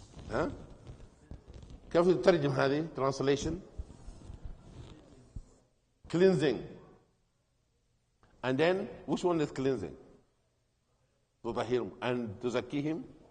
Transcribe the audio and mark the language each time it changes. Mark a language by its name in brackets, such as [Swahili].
[Arabic] ها؟ كيف تترجم هذه translation? [English] Cleansing. And then which one is cleansing? [Arabic] تطهرهم and تزكيهم.